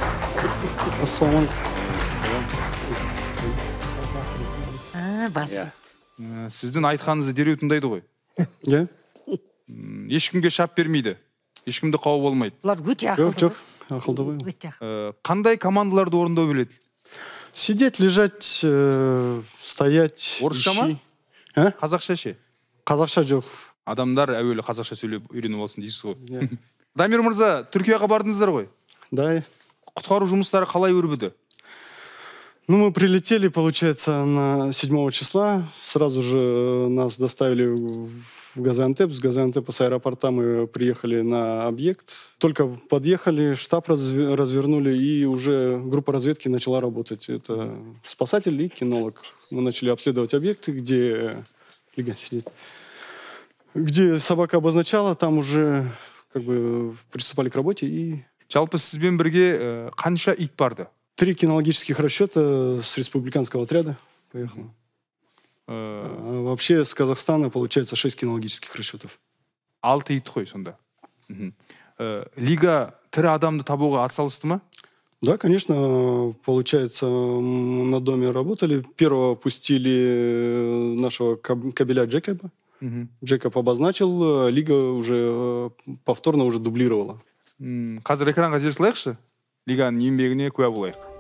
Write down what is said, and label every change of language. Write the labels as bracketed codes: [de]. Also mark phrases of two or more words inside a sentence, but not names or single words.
[kk] Сіздің айтқаныңызды дереу тыңдайды ғой. Ешкімге шап бермейді. Ешкімді қауіп болмайды. Бұлар өте ақылды. Жоқ, ақылды ғой. Қандай командаларды орындау біледі? [ru] Сидеть, лежать, стоять. [kk] Орысша ма? Қазақша ше? Қазақша жоқ. Адамдар әуелі қазақша сөйлеп үйреніп алсын дейсіз ғой. Дамир мырза, Түркияға бардыңыздар ғой? Да. Құтқару жұмыстары қалай өрбіді? [ru] Ну, мы прилетели, получается, на 7 числа. Сразу же нас доставили в Газиантеп. С Газиантепа с аэропорта мы приехали на объект. Только подъехали, штаб развернули, и уже группа разведки начала работать. Это спасатель и кинолог. Мы начали обследовать объекты, где Лига сидит. Где собака обозначала, там уже как бы приступали к работе и... [kk] Жалпы сізбен бірге қанша ит барды? [ru] 3 кинологических расчета с республиканского отряда поехало. Вообще с Казахстана получается 6 кинологических расчетов. [kk] 6 ит қой сонда. Лига тірі адамды табуға атсалысты ма? [ru] Да, конечно, получается, на доме работали. Первого пустили нашего кабеля Джекоба. Джекоб обозначил, Лига уже повторно уже дублировала. [kk] Қазір экранға зер салайықшы? Лиганың еңбегіне куә болайық.